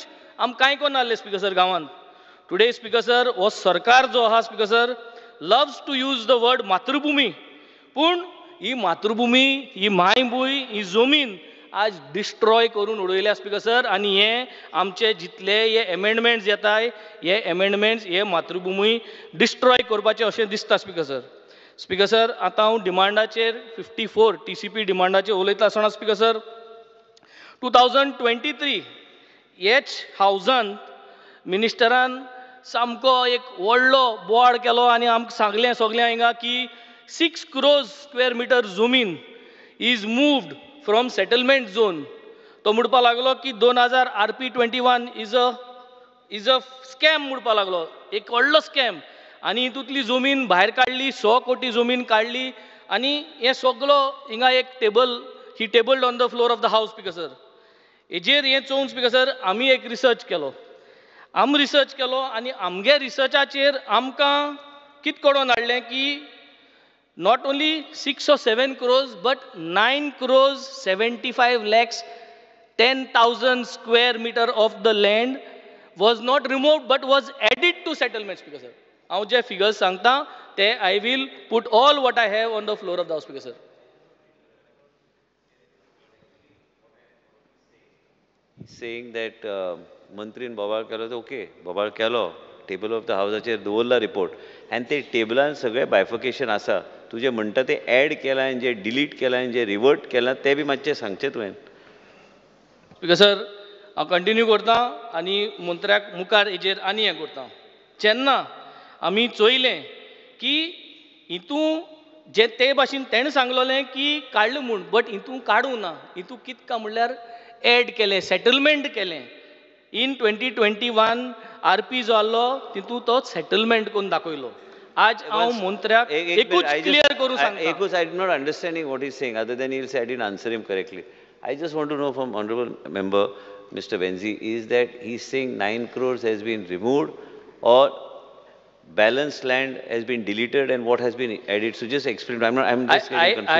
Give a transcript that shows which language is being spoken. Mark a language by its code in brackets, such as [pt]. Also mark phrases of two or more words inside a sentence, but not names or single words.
[kok] आम कांय करनासले स्पीकर सर गांवांत टुडे स्पीकर सर हो सरकार जो आहा स्पीकर सर [en] loves to use the word [kok] मातृभुमी पूण ही मातृभुमी ही मायभूंय ही जमीन आज डिस्ट्रॉय करून उडयल्या स्पीकर सर आनी हे आमचे जितले हे एमेंडमेंट्स येताय हे एमेंडमेंट्स हे मातृभुमी डिस्ट्रॉय करपाचें अशें दिसता स्पीकर सर आतां हांव डिमांडाचेर 54 TCP डिमांडाचेर उलयता आसतना स्पीकर सर 2023 हेच हावजान मिनिस्टरान सामको एक व्हडलो बोवाड केलो आनी आमकां सांगलें सगळ्यां हिंगा की 6 [en] crore square meter [kok] जमीन [en] is moved from settlement zone [kok] तो म्हणपाक लागलो की 2000 RP21 [en] is a scam [kok] म्हणपाक लागलो एक व्हडलो स्कॅम आनी हितूंतली जमीन भायर काडली 100 कोटी जमीन काडली आनी हे सगळो हिंगा एक टेबल्ड [en] on the floor of the house [kok] स्पीकर सर हेजेर हें चोवन स्पीकर सर आमी एक रिसर्च केलो आनी आमगे रिसर्चाचेर आमकां कितें कळोवन हाडलें की [en] not only 6 or 7 crores but 9 crores 75 lakhs 10,000 square meter of the land was not removed but was added to settlement speaker sir [kok] हांव जे [en] figures [kok] सांगता ते [en] I will put all what I have on the floor of the house speaker sir saying that [kok] मंत्रीन बोबाळ केलो ओके बोबाळ केलो [en] table of the [kok] हावसाचेर दवरला रिपोर्ट आनी ते टेबलान सगळें बायफिकेशन आसा तुजें म्हणटा तें ऍड केलां जे डिलीट केलां जे रिवर्ट केलां तें बी मातशें सांगचें तुवें स्पीकर सर हांव कंटिन्यू करतां आनी मंत्र्याक मुखार हेजेर आनी हें करतां जेन्ना आमी चोयलें की हितून जे ते भाशेन तेणें सांगलोलें की काडलें म्हूण बट हितून काडूं ना हितून कितें काय म्हणल्यार ऍड केलें सेटलमेंट केलें इन 2021 RP जो आहलो तितून तो सेटलमेंट करून दाखयलो आज हांव मंत्र्याक एकूच क्लियर करूं सांगता [en] एकूच I do not understanding what he is saying other than he will say I didn't answer him correctly I just want to know from honorable member Mr. Venzi is that he is saying 9 crores has been removed or balanced land has been deleted and what has been added so just explain I'm just getting confused